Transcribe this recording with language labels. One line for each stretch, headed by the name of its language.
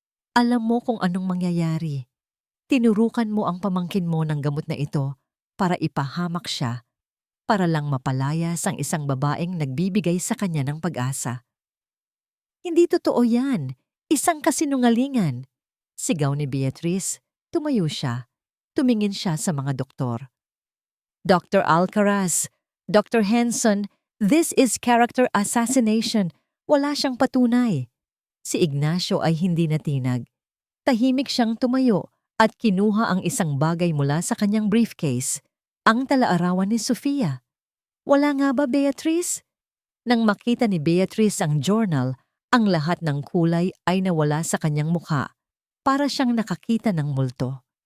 Filipino: Alam mo kung anong mangyayari. Tinurukan mo ang pamangkin mo ng gamot na ito para ipahamak siya, para lang mapalayas ang isang babaeng nagbibigay sa kanya ng pag-asa. Hindi totoo yan. Isang kasinungalingan. Sigaw ni Beatrice. Tumayo siya. Tumingin siya sa mga doktor. Dr. Alcaraz, Dr.
English: Henson, this is character assassination.
Filipino: Wala siyang patunay. Si Ignacio ay hindi natinag. Tahimik siyang tumayo at kinuha ang isang bagay mula sa kanyang briefcase, ang talaarawan ni Sofia. Wala nga ba, Beatrice? Nang makita ni Beatrice ang journal, ang lahat ng kulay ay nawala sa kanyang mukha, para siyang nakakita ng multo.